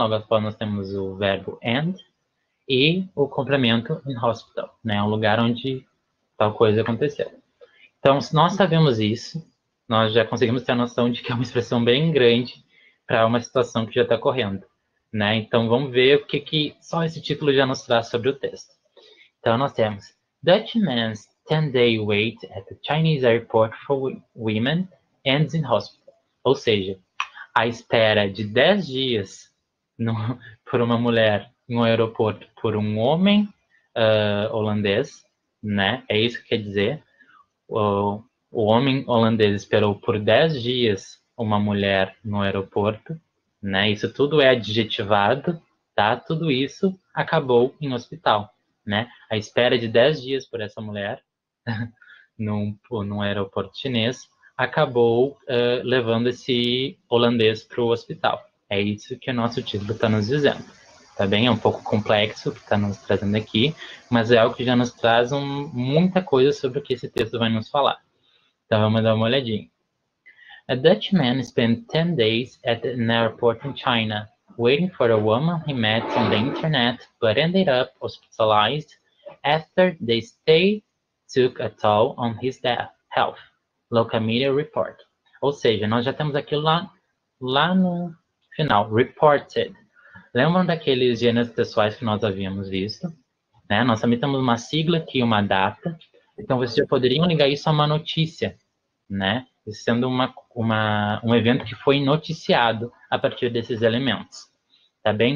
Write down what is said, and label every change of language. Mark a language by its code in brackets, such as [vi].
[pt] Logo após nós temos o verbo and e o complemento in hospital, né? O lugar onde tal coisa aconteceu. Então, se nós sabemos isso, nós já conseguimos ter a noção de que é uma expressão bem grande para uma situação que já está correndo, né? Então, vamos ver o que só esse título já nos traz sobre o texto. Então, nós temos [en] Dutchman's 10-day wait at the Chinese airport for women ends in hospital. [pt] Ou seja, a espera de 10 dias por uma mulher em um aeroporto por um homem holandês, né? É isso que quer dizer. O homem holandês esperou por 10 dias uma mulher no aeroporto, né? Isso tudo é adjetivado, tá? Tudo isso acabou em hospital, né? A espera de 10 dias por essa mulher num aeroporto chinês acabou levando esse holandês para o hospital. É isso que o nosso título está nos dizendo. Tá bem? É um pouco complexo o que está nos trazendo aqui, mas é algo que já nos traz muita coisa sobre o que esse texto vai nos falar. Então vamos dar uma olhadinha. [en] A Dutch man spent 10 days at an airport in China, waiting for a woman he met on the internet, but ended up hospitalized after the stay took a toll on his health, local media report. [pt] Ou seja, nós já temos aquilo lá no final, reported. Lembram daqueles gêneros pessoais que nós havíamos visto? Né? Nós também temos uma sigla aqui, uma data. Então, vocês já poderiam ligar isso a uma notícia, né? Isso sendo um evento que foi noticiado a partir desses elementos. Tá bem?